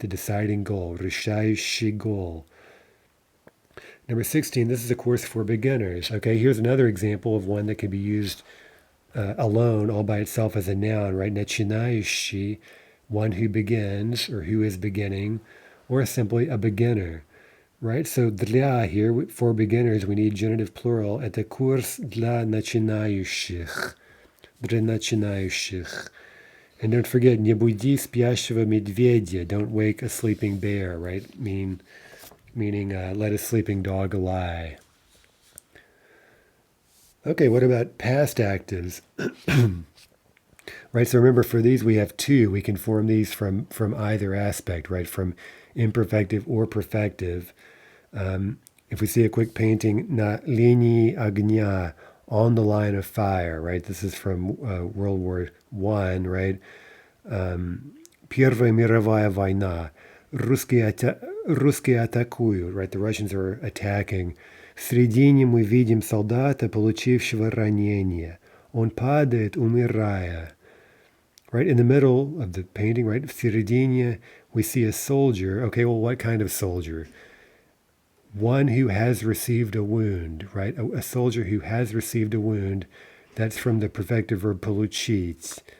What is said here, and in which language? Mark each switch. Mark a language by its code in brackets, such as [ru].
[en] The deciding goal, решающий goal. Number 16, this is a course for beginners. Okay, here's another example of one that can be used alone, all by itself as a noun, right? Начинающий, one who begins or who is beginning, or simply a beginner, right? So для here, for beginners, we need genitive plural. [ru] Это курс для начинающих. Для начинающих. [en] And don't forget, [ru] не буди спящего медведя. [en] Don't wake a sleeping bear, right? Meaning let a sleeping dog lie. Okay, what about past actives? Right, so remember for these we have two. We can form these from either aspect, right? From imperfective or perfective. If we see a quick painting, [ru] na linii огня, [en] on the line of fire, right? This is from World War One, right? [ru] Первая мировая война. Русские атакуют, right? The Russians are attacking. В середине мы видим солдата, получившего ранение. Он падает, умирая. [en] Right, in the middle of the painting, right, [ru] в середине, [en] we see a soldier. Okay, well, what kind of soldier? One who has received a wound, right? A soldier who has received a wound. That's from the perfective verb получить.